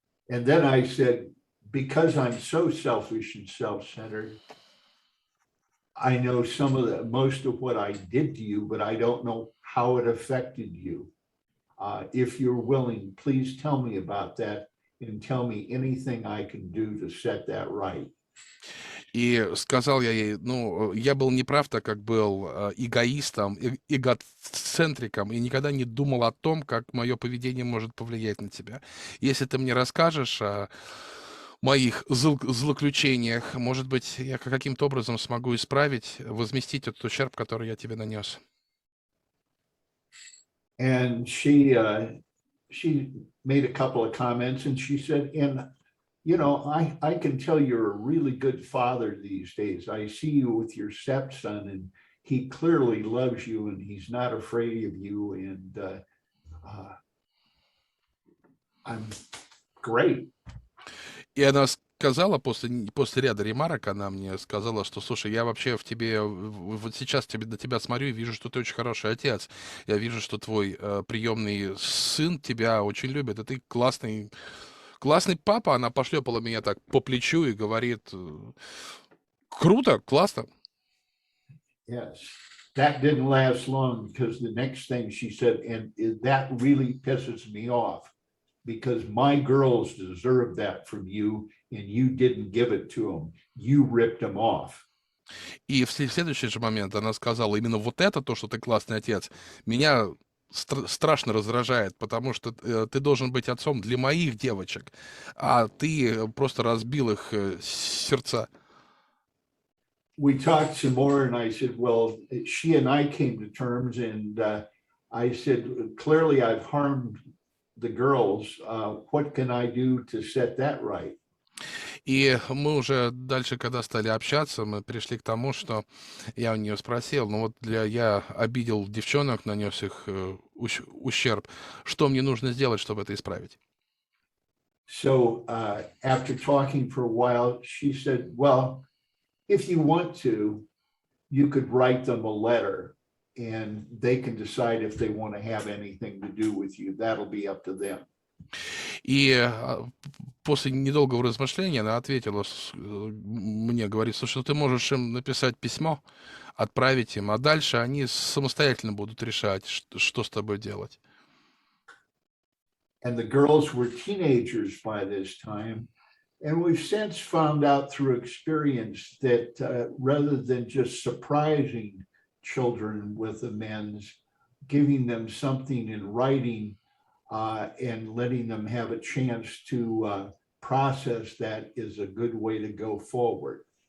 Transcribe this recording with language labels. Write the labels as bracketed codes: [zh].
[en] and then I said, because I'm so selfish and self-centered, I know most of what I did to you, but I don't know how it affected you. If you're willing, please tell me about that and tell me anything I can do to set that right. [ru] И сказал я ей, ну, я был неправ, так как был эгоистом, эгоцентриком и никогда не думал о том, как мое поведение может повлиять на тебя. Если ты мне расскажешь о моих злоключениях, может быть, я каким-то образом смогу исправить, возместить этот ущерб, который я тебе нанес. [en] And she made a couple of comments and she said, and you know, I can tell you're a really good father these days. I see you with your stepson and he clearly loves you and he's not afraid of you. And I'm great. [ru] И она сказала после ряда ремарок, она мне сказала, что, слушай, я вообще в тебе, вот сейчас на тебя смотрю и вижу, что ты очень хороший отец. Я вижу, что твой приемный сын тебя очень любит, и ты классный папа. Она пошлепала меня так по плечу и говорит, круто, классно. [en] Yes. That didn't last long because the next thing she said, and that really pisses me off because my girls deserve that from you and you didn't give it to them. You ripped them off. [ru] И в следующий же момент она сказала, именно вот это, то, что ты классный отец, меня страшно раздражает, потому что ты должен быть отцом для моих девочек, а ты просто разбил их сердца. [en] We talked some more and I said, well, she and I came to terms and I said, clearly I've harmed the girls. What can I do to set that right? [ru] И мы уже дальше, когда стали общаться, мы пришли к тому, что я у нее спросил, ну вот я обидел девчонок, нанес их ущерб, что мне нужно сделать, чтобы это исправить? [en] So after talking for a while, she said, well, if you want to, you could write them a letter and they can decide if they want to have anything to do with you. That'll be up to them. [ru] И после недолгого размышления она ответила мне, говорит, слушай, ну ты можешь им написать письмо, отправить им, а дальше они самостоятельно будут решать, что с тобой делать. [en] And the girls were teenagers by this time. And we've since found out through experience that rather than just surprising children with amends, giving them something in writing and letting them have a chance to process that is a good way to go forward.